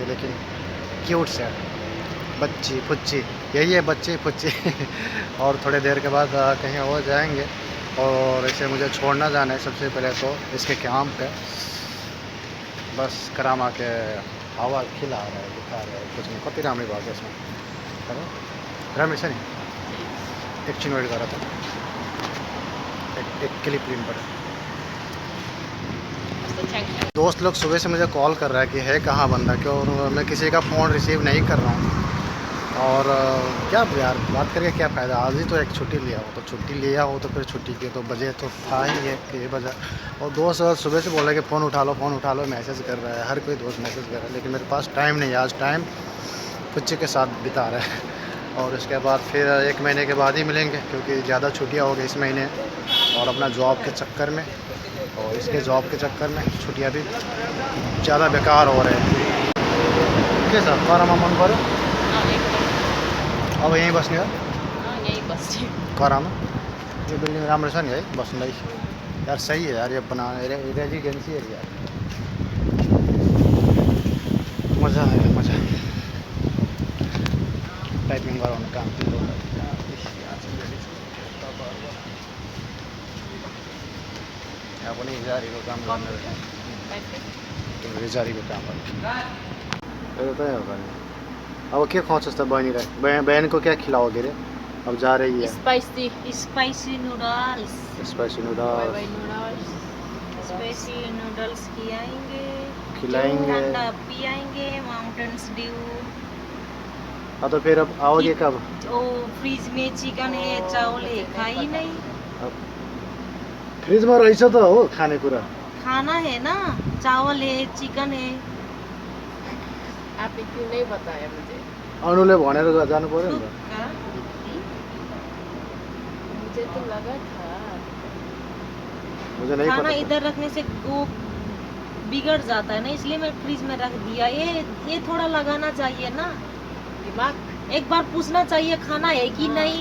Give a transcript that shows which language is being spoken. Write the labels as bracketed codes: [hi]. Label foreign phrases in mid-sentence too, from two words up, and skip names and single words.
[hi] लेकिन क्यूट से बच्ची फुच्ची, यही है बच्ची फुच्ची। और थोड़ी देर के बाद कहीं और जाएंगे। और इसे मुझे छोड़ना जाना है सबसे पहले तो इसके कैंप पे। बस करामा के हवा खिला रहा है, दिखा रहा है कुछ नहीं। [ne] कति राम्रै भएको यसमा हेलो, राम्रै छ नि। एकछिन वेट गर त, एक क्लिप लिनु पऱ्यो। [hi] दोस्त लोग सुबह से मुझे कॉल कर रहा है कि है कहाँ बंदा, क्यों। और मैं किसी का फ़ोन रिसीव नहीं कर रहा हूँ। और क्या यार बात करके क्या फ़ायदा। आज ही तो एक छुट्टी लिया हो, तो छुट्टी लिया हो तो फिर छुट्टी की तो बजे तो था ही है कि ये बजा। और दोस्त सुबह से बोल रहे कि फ़ोन उठा लो मैसेज कर रहा है। हर कोई दोस्त मैसेज कर रहा है, लेकिन मेरे पास टाइम नहीं है। आज टाइम बच्चे के साथ बिता रहा है। और उसके बाद फिर 1 महीने के बाद ही मिलेंगे, क्योंकि ज़्यादा छुट्टियाँ हो गई इस महीने। और अपना जॉब के चक्कर में और इसके जॉब के चक्कर में छुट्टियाँ भी ज़्यादा बेकार हो रहे हैं। के साथ [ne] करामा मन पऱ्यो। अब यहीँ बस्ने हो? यही बस्छु। करामा यो बिल्डिङ राम्रो छ नि है बस्नुलाई। [hi] यार सही है यार, ये बना [en] residency area. [ne] मज़ा आयो मज़ा। टाइपिङ गराउने काम यहाँ पनि हिजारीको काम गर्ने रहेछ। हिजारीको काम गर्नु त्यही हो भने। अब के खुवाउँछस् त बहिनीलाई? [hi] बहन को क्या खिलाओगे रे? अब जा रही है। [en] spicy noodles. स्पाइसी नूडल्स नूडल्स spicy noodles [hi] खिलाएंगे। ठंडा पियाएंगे, माउंटेन्स ड्यू। हाँ तो फिर अब आओगे कब? ओ फ्रिज में चिकन है, चावल है, खाई नहीं। [ne] अब फ्रिज में रहेछ त हो खाने कुरा। [hi] खाना है ना, चावल है, चिकन है। आपने क्यों नहीं बताया मुझे? [ne] अनुले भनेर जानु पर्यो नि त। [hi] मुझे तो लगा था। मुझे नहीं खाना पता। इधर रखने से वो बिगड़ जाता है ना, इसलिए मैं फ्रिज में रख दिया। ये थोड़ा लगाना चाहिए ना दिमाग। एक बार पूछना चाहिए खाना है कि नहीं।